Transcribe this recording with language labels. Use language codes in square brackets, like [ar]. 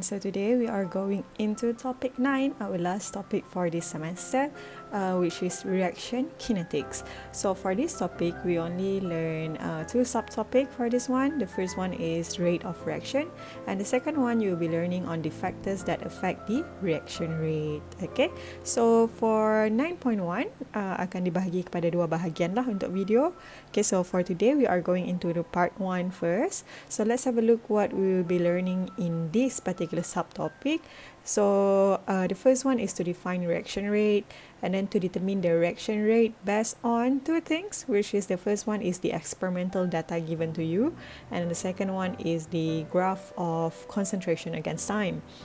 [en] So today we are going into topic 9, our last topic for this semester, which is reaction kinetics. So for this topic, we only learn two subtopics for this one. The first one is rate of reaction, and the second one you'll be learning on the factors that affect the reaction rate. Okay, so for [ms] 9.1 akan dibahagi kepada dua bahagian lah untuk video. [en] Okay, so for today we are going into the part 1 first. So let's have a look what we will be learning in this particular subtopic. So the first one is to define reaction rate, and then to determine the reaction rate based on two things, which is the first one is the experimental data given to you, and the second one is the graph of concentration against time.